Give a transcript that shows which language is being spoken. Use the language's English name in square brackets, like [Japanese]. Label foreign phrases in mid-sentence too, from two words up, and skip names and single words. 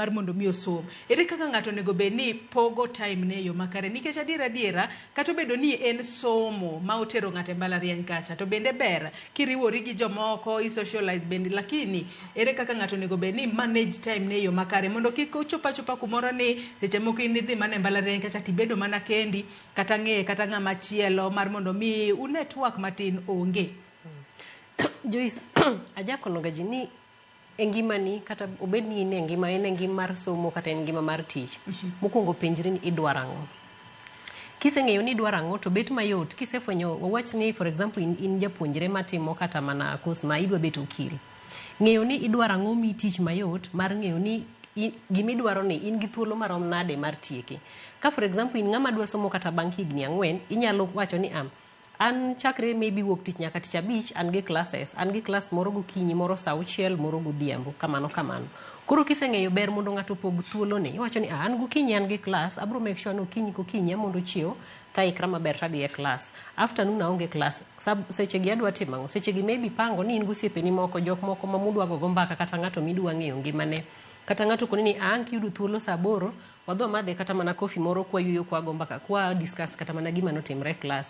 [Luo (Kenya and Tanzania)] mar mondo mi osom ere kaka ng'ato nego be ni pogo time ne yo makare nikech adiera kata bedo ni en somo ma otero ng'ate mbalariany kacha to bende ber kiriwori gi jomoko i socialize bende lakini ere kaka ng'ato nego be ni [English] manage time [Luo (Kenya and Tanzania)] ne yo makare mondo kik chopa kumoro ni seche moko in dhi mana mbalariany kacha tibedo mana kendi kata ng'e kata ng'ama chielo mar mondo mi network matin onge. Joyce, ajakono gaji ni engimani kata obedni in engima en engima mar somo kata engima mar tich. Mokwongo penjri ni idwaro ang'o. Kiseng'eyo ni idwaro ang'o to bet mayot kisefwenyo wawach ni [English] for example [Luo (Kenya and Tanzania)] in japuonjre matimo kata mana course ma idwa bet okil. Ng'eyo ni idwaro ang'o mi tich mayot mar ng'eyo ni gimidwaro ni in gi thuolo marom nade mar tieke. Ka [English] for example [Luo (Kenya and Tanzania)] in ng'ama dwa somo kata bang' higni 4 inyalo wacho ni an chakre maybe wuok tich nyaka tich abich an gi classes, an gi class moro gokinyi, moro saa 6, moro godhiambo, kamano. Koro kiseng'eyo ber mondo ng'ato pog thuolo ni, iwacho ni an gokinyi an gi class, abro [English] make sure [Luo (Kenya and Tanzania)] no gokinyi mondo chiew taikra maber tadhi e class. Afternoon aonge class. Seche gi adwa timo ang'o? Seche gi maybe pango ni in gosiepeni moko, jok moko ma mudwa go mbaka kata ng'ato midwa ng'eyo ngimane. Kata ng'ato koni ni an kiyudo thuolo saa 8 wadho madhe kata mana coffee moro kwa yuyo kwa go mbaka kwa discuss kata mana gima notimre class.